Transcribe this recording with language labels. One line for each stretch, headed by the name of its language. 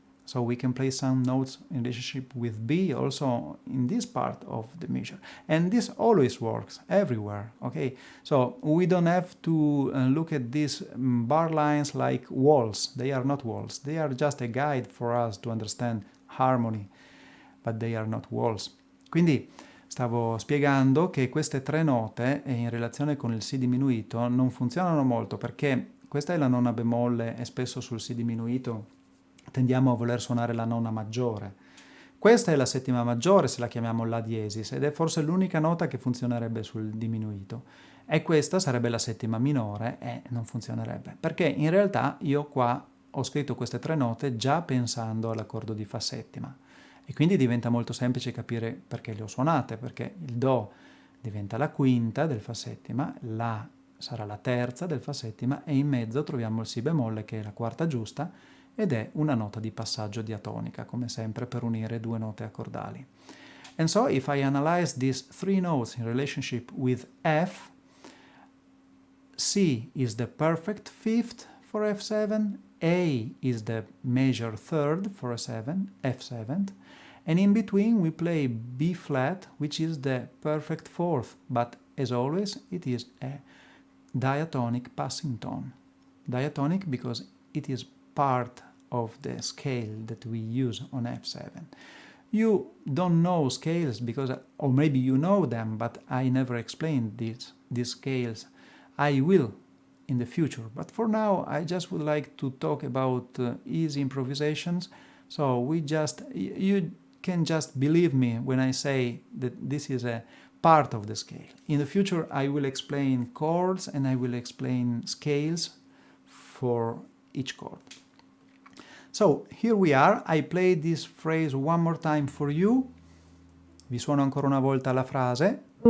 English: So we can play some notes in relationship with B also in this part of the measure. And this always works everywhere, okay? So we don't have to look at these bar lines like walls. They are not walls. They are just a guide for us to understand harmony, but they are not walls.
Italian: Quindi stavo spiegando che queste tre note in relazione con il Si diminuito non funzionano molto perché questa è la nona bemolle e spesso sul Si diminuito tendiamo a voler suonare la nona maggiore. Questa è la settima maggiore se la chiamiamo La diesis ed è forse l'unica nota che funzionerebbe sul diminuito. E questa sarebbe la settima minore e non funzionerebbe. Perché in realtà io qua ho scritto queste tre note già pensando all'accordo di Fa settima. E quindi diventa molto semplice capire perché le ho suonate, perché il Do diventa la quinta del Fa settima, La sarà la terza del Fa settima e in mezzo troviamo il Si bemolle che è la quarta giusta ed è una nota di passaggio diatonica, come sempre per unire due note accordali.
English: And so if I analyze these three notes in relationship with F, C is the perfect fifth for F7, A is the major third for F7, and in between we play B flat, which is the perfect fourth, but as always it is a diatonic passing tone. Diatonic because it is part of the scale that we use on F7. You don't know scales because, or maybe you know them, but I never explained these scales. I will in the future, but for now I just would like to talk about easy improvisations. So you can just believe me when I say that this is a part of the scale. In the future I will explain chords and I will explain scales for each chord. So here we are, I play this phrase one more time for you.
Italian: Vi suono ancora una volta la frase.